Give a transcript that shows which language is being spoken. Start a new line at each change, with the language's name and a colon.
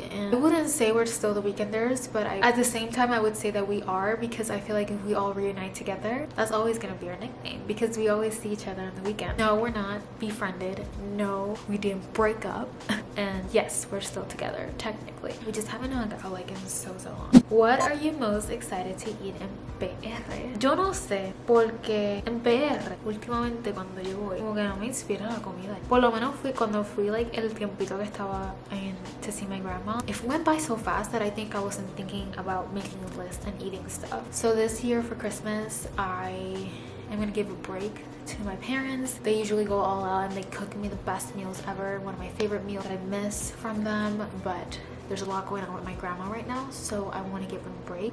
English: And I wouldn't say we're still the Weekenders, but at the same time I would say that we are, because I feel like if we all reunite together, that's always gonna be our nickname, because we always see each other on the weekend. No, we're not befriended. No, we didn't break up. And yes, we're still together technically. We just haven't hung out like in so long. What are you most excited to eat in PR?
Spanish: Yo no sé, porque en PR últimamente cuando yo voy como que no me inspira la comida. Por lo menos cuando fui like el tiempito que estaba
English: in to see my grandma. It went by so fast that I think I wasn't thinking about making a list and eating stuff. So this year for Christmas, I'm gonna give a break to my parents. They usually go all out and they cook me the best meals ever. One of my favorite meals that I miss from them, but there's a lot going on with my grandma right now, so I want to give them a break.